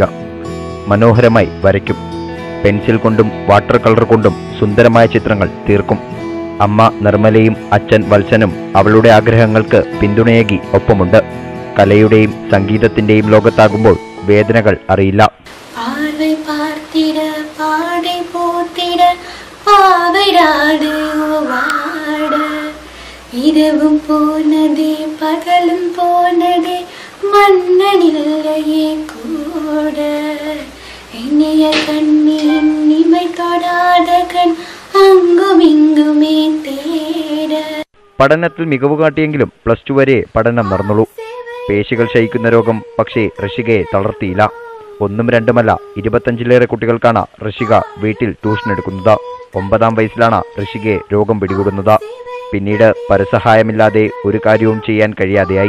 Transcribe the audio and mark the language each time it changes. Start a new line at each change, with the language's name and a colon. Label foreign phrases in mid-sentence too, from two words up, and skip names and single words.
Malayalam: മനോഹരമായി വരയ്ക്കും. പെൻസിൽ കൊണ്ടും വാട്ടർ കളർ കൊണ്ടും സുന്ദരമായ ചിത്രങ്ങൾ തീർക്കും. അമ്മ നിർമ്മലയും അച്ഛൻ വത്സനും അവളുടെ ആഗ്രഹങ്ങൾക്ക് പിന്തുണയേകി ഒപ്പമുണ്ട്. കലയുടെയും സംഗീതത്തിന്റെയും ലോകത്താകുമ്പോൾ വേദനകൾ അറിയില്ല.
Tamil: இரவும் போனதே பகலும் போனதே மன்னனில்லையே கூட இனிய கண்ணின் இமை தொடாத கண் அங்கும் இங்குமே தேட.
Malayalam: പഠനത്തിൽ മികവ് കാട്ടിയെങ്കിലും +2 വരെ പഠനം നടന്നുള്ളൂ. പേശികൾ ക്ഷയിക്കുന്ന രോഗം പക്ഷേ ഋഷികയെ തളർത്തിയില്ല. 1ഉം 2ഉമല്ല 25ലേറെ കുട്ടികൾക്കാണ് ഋഷിക വീട്ടിൽ ട്യൂഷൻ എടുക്കുന്നത്. 9ാം വയസ്സിലാണ് ഋഷികയെ രോഗം പിടികൂടുന്നത്. പിന്നീട് പരസഹായമില്ലാതെ ഒരു കാര്യവും ചെയ്യാൻ കഴിയാതെയായി.